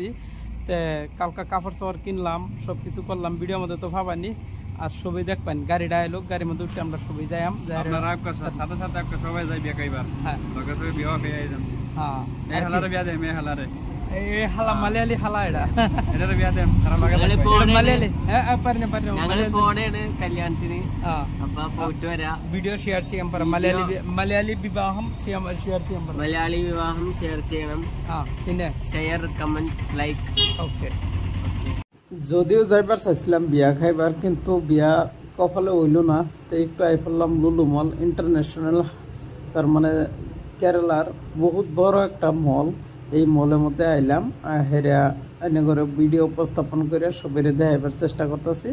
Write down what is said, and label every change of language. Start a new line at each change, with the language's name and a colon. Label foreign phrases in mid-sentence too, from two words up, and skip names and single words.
Bangla: কালকা কাপড় চাপড় কিনলাম, সবকিছু করলাম, ভিডিওর মধ্যে তো ভাবানি আর সবাই দেখবেন। গাড়িটা এলো, গাড়ির মধ্যে উঠে আমরা সবাই যাইম সাথে সাথে সবাই যাই বিয়া খাইবার। হ্যাঁ মেহালারে হালা মালায়ালি হালা এটারে বিয়া দেন
Malayalam: മലയാളി വീഡിയോ ഷെയർ ചെയ്യാൻ പറ. മലയാളി വിവാഹം ഷെയർ ചെയ്യാൻ പറ. മലയാളി വിവാഹം ഷെയർ ചെയ്യണം. പിന്നെ
English: share comment like.
Bangla: ওকে যদিও যাইবার চাইছিলাম বিয়া খাইবার, কিন্তু বিয়া কপালে হইল না। তো একটু আই পড়লাম লুলু মল ইন্টারন্যাশনাল, তার মানে কেরালার বহুত বড় একটা মল। এই মলের মধ্যে আইলাম, হেরা এনে করে ভিডিও উপস্থাপন করে সবাই দেখাইবার চেষ্টা করতেছি।